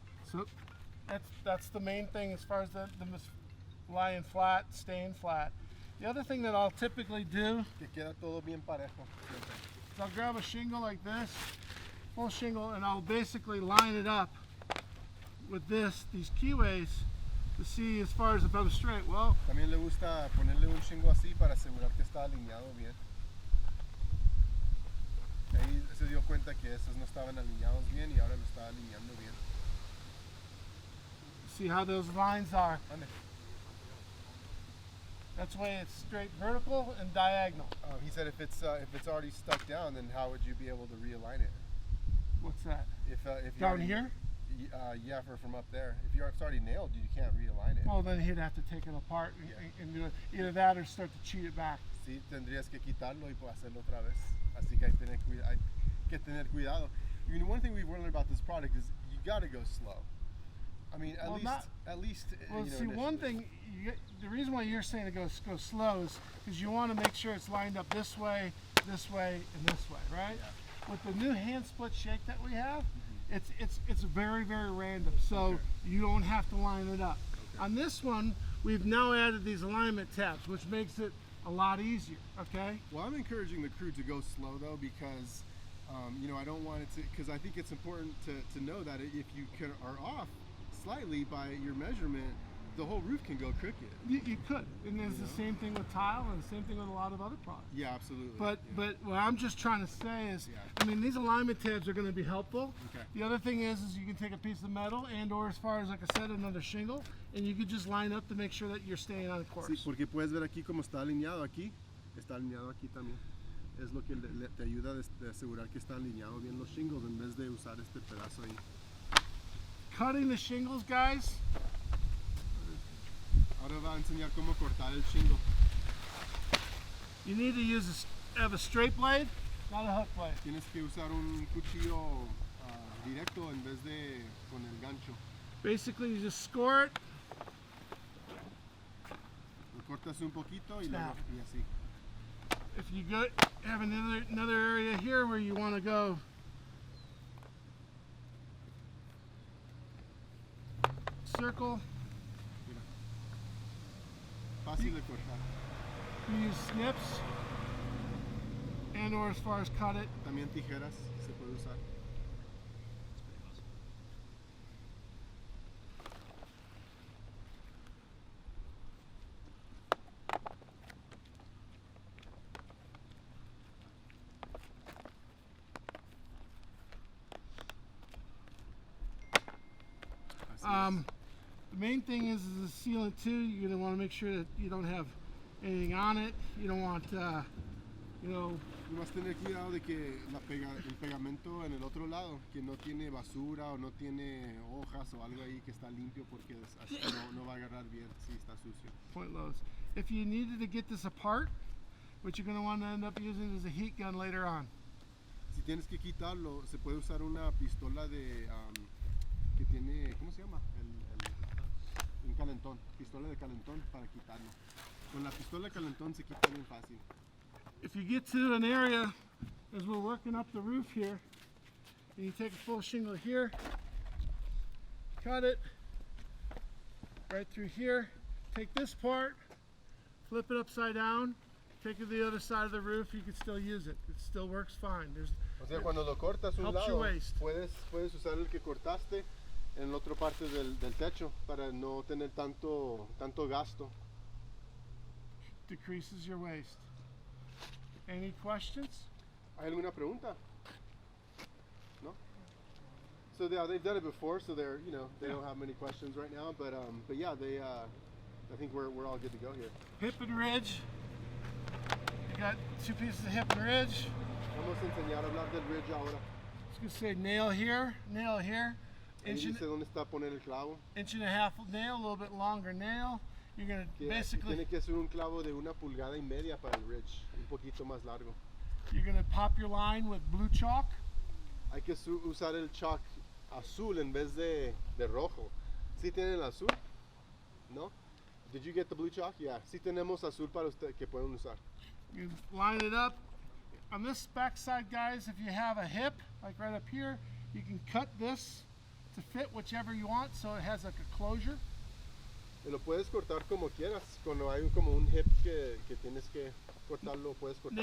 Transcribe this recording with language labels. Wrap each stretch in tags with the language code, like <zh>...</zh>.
<en>So that's the main thing as far as the lying flat, staying flat. The other thing that I'll typically do</en> <es>que queda todo bien parejo.</es> <en>is I'll grab a shingle like this, full shingle, and I'll basically line it up with these keyways to see as far as if I'm straight. Well,</en> <es>también le gusta ponerle un shingle así para asegurar que está alineado bien. Ahí se se dio cuenta que esos no estaban alineados bien y ahora lo está alineando bien.</es> <en>See how those lines are?</en> <es>Ande.</es> <en>That's why it's straight vertical and diagonal. He said if it's already stuck down, then how would you be able to realign it? What's that? If you Down already, here? Yeah, from up there. If it's already nailed, you can't realign it. Well, then he'd have to take it apart and do it. Either that or start to cheat it back.</en> <es>Sí, tendrías que quitarlo y hacerlo otra vez. Así que hay que tener cuidado.</es> <en>You know, one thing we've learned about this product is you got to go slow. I mean, at least. Well, you know, see, one thing, the reason why you're saying to go slow is because you want to make sure it's lined up this way, and this way, right? Yeah. With the new hand split shake that we have, it's very, very random, so you don't have to line it up. Okay. On this one, we've now added these alignment tabs, which makes it a lot easier. Okay. Well, I'm encouraging the crew to go slow though, because you know, I don't want it to, because I think it's important to know that if you are off slightly by your measurement, the whole roof can go crooked. You could, and there's the same thing with tile, and the same thing with a lot of other products. Yeah, absolutely. But what I'm just trying to say is, I mean, these alignment tabs are going to be helpful. Okay. The other thing is you can take a piece of metal and or, as far as like I said, another shingle, and you could just line up to make sure that you're staying on course.</en> <es>Sí, porque puedes ver aquí cómo está alineado aquí también. Es lo que te ayuda de asegurar que está alineado bien los shingles en vez de usar este pedazo ahí.</es> <en>Cutting the shingles, guys.</en> <es>Ahora va a enseñar cómo cortar el shingle.</es> <en>You need to have a straight blade, not a hook blade.</en> <es>Tienes que usar un cuchillo directo en vez de con el gancho.</es> <en>Basically, you just score it.</en> <es>Lo cortas un poquito y</es> <en>Snap.</en> <es>y así.</es> <en>If you have another area here where you want to go, circle.</en> <es>Mira. Fácil de cortar.</es> <en>You use snips and or as far as cut it.</en> <es>También tijeras se puede usar.</es> <en>The main thing is the sealant too. You're going to want to make sure that you don't have anything on it. You don't want, you know.</en> <es>Y vas a tener cuidado de que el pegamento en el otro lado, que no tiene basura o no tiene hojas o algo ahí, que está limpio, porque así no va a agarrar bien si está sucio.</es> <en>Point loads. If you needed to get this apart, what you're going to want to end up using is a heat gun later on.</en> <es>Si tienes que quitarlo, se puede usar una pistola de que tiene, ¿cómo se llama? Un calentón, pistola de calentón para quitarlo. Con la pistola de calentón se quita bien fácil.</es> <en>If you get to an area, as we're working up the roof here, and you take a full shingle here, cut it right through here, take this part, flip it upside down, take it to the other side of the roof, you can still use it. It still works fine.</en> <es>O sea, cuando lo cortas un</es> <en>helps your</en> <es>lado,</es> <en>waist.</en> <es>puedes usar el que cortaste en la otra parte del techo para no tener tanto gasto.</es> <en>Decreases your waste. Any questions?</en> <es>¿Hay alguna pregunta? No?</es> <en>So they've done it before, so they're, you know, they don't have many questions right now, but yeah, I think we're all good to go here. Hip and ridge. You got two pieces of hip and ridge.</en> <es>Vamos a enseñar a hablar del ridge ahora.</es> <en>I was gonna say nail here,</en> <es>Ahí dice dónde está poner el clavo.</es> <en>inch and a half nail, a little bit longer nail. You're gonna basically.</en> <es>Tiene que ser un clavo de 1,5 pulgadas para el ridge, un poquito más largo.</es> <en>You're gonna pop your line with blue chalk.</en> <es>Hay que usar el chalk azul en vez de rojo. ¿Sí tienen el azul? ¿No?</es> <en>Did you get the blue chalk? Yeah.</en> <es>Sí tenemos azul para usted que pueden usar.</es> <en>You line it up. On this back side, guys, if you have a hip, like right up here, you can cut this to fit whichever you want, so it has like a closure.</en> <es>Y lo puedes cortar como quieras. Cuando hay como un hip que tienes que cortarlo, puedes cortarlo.</es>